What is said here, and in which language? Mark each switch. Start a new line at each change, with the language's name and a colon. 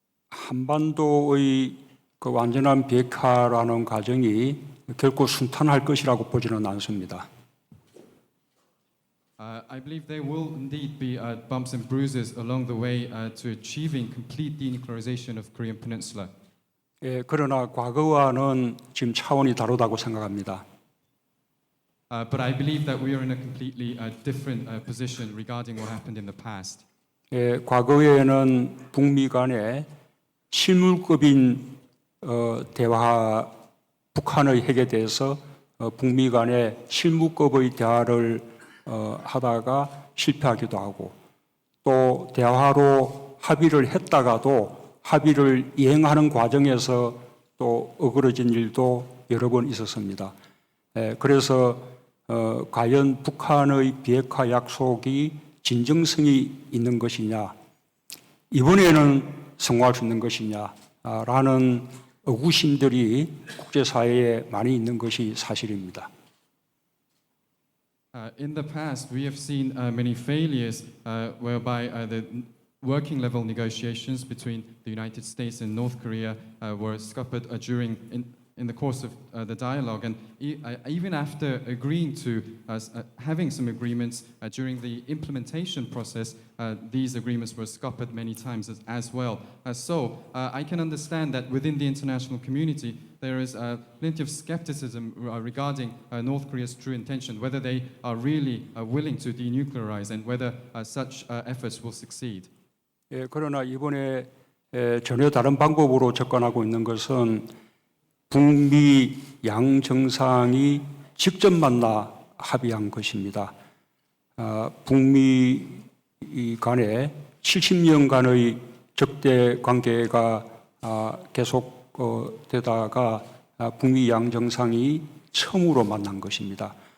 Korean: 한반도의 그 완전한 비핵화라는 과정이 결코 순탄할 것이라고 보지는 않습니다.
English: I believe there will indeed be bumps and bruises along the way to achieving complete denuclearization of Korean Peninsula.
Korean: 예, 그러나 과거와는 지금 차원이 다르다고 생각합니다.
English: But I believe that we are in a completely different position regarding what happened in the past.
Korean: 예, 과거에는 북미 간에 실물급인 대화, 북한의 핵에 대해서 북미 간에 실무급의 대화를 하다가 실패하기도 하고 또 대화로 합의를 했다가도 합의를 이행하는 과정에서 또 어그러진 일도 여러 번 있었습니다. 그래서 과연 북한의 비핵화 약속이 진정성이 있는 것이냐, 이번에는 성공할 수 있는 것이냐라는 의구심들이 국제사회에 많이 있는 것이 사실입니다.
English: In the past, we have seen many failures whereby the working level negotiations between the United States and North Korea were scuppered in the course of the dialogue, and even after agreeing to having some agreements during the implementation process, these agreements were scuppered many times as well. So I can understand that within the international community there is plenty of skepticism regarding North Korea's true intention, whether they are really willing to denuclearize and whether such efforts will succeed.
Korean: 예, 그러나 이번에 전혀 다른 방법으로 접근하고 있는 것은 북미 양 정상이 직접 만나 합의한 것입니다. 북미 간에 70년간의 적대 관계가 계속 되다가 북미 양 정상이 처음으로 만난 것입니다.